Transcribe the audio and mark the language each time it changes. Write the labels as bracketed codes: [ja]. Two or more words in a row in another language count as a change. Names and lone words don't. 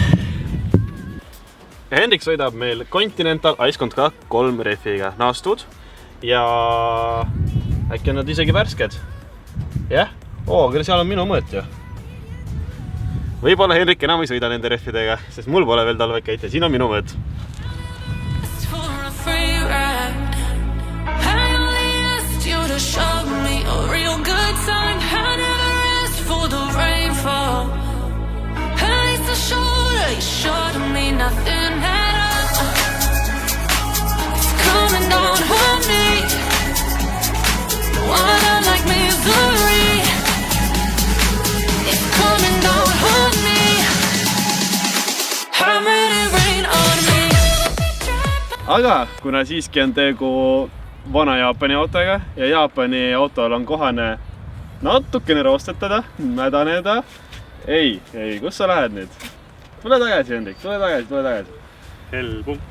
[et] Hendrik sõidab meil Continental Ice 3 rehviga naastud ja äkki on nad isegi värsked. Jah? Küll seal on minu mõõt ju. Võib-olla Hendrik enam ei sõida nende rehvidega, sest mul pole veel talvekaid ja siin on minu mõõt. [en] Show me a real good time. I never asked for the rainfall. I need to shoulder, you showed me nothing at all. It's coming down on me. Water like misery. It's coming down on me. I'm ready rain on me. [et] Aga kuna siiski on tegu vana Jaapani autoga ja Jaapani autol on kohane natukene roostetada, mädaneda. Ei, kus sa lähed nüüd? Tule tagasi, Hendrik, tule tagasi. Hell punkt.